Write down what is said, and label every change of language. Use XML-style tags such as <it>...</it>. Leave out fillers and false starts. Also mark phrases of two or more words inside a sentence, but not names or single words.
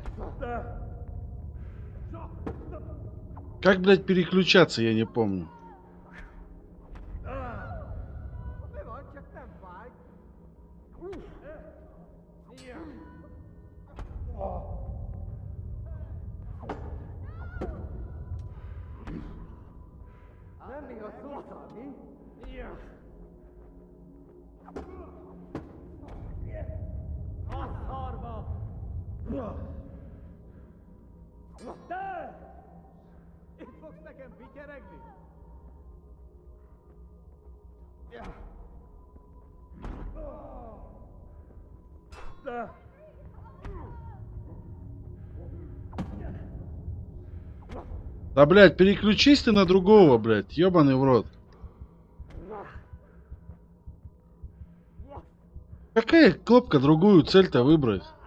<ru>Как, блядь, переключаться, я не помню.</ru> <hu>Mi van, csak nem fáj. Nem néha szóltál, mi? A szarba! Te! Itt fogsz nekem pityeregni?</hu> <ru>Да, блядь, переключись ты на другого, блядь, ебаный в рот. Какая кнопка другую цель-то выбрать?</ru>